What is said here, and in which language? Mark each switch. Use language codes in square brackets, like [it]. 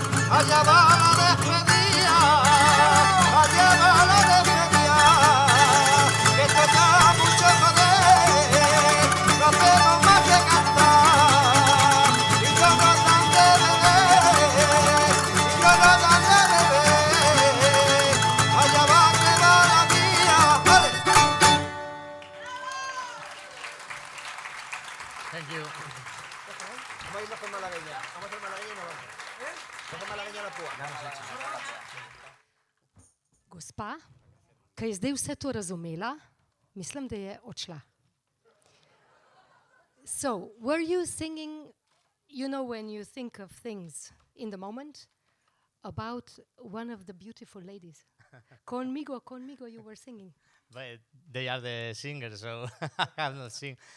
[es] Allá va la despedida, allá va la despedida, que esto está mucho joder, no hacemos más que cantar, y no nos dan de beber, y no nos dan de beber, allá va que va la mía, vale. [en] Thank you. [es] Vamos a irnos con malagueña. Vamos a hacer malagueña y nos vamos. Vamos a hacer malagueña a la púa. [sl] Gospa, ki je zdaj vse to razumela, mislim, da je odšla. [en] So, were you singing, you know, when you think of things in the moment, about one of the beautiful ladies? [es] Conmigo, [en] you were singing. But they are the singers, so I have not sing.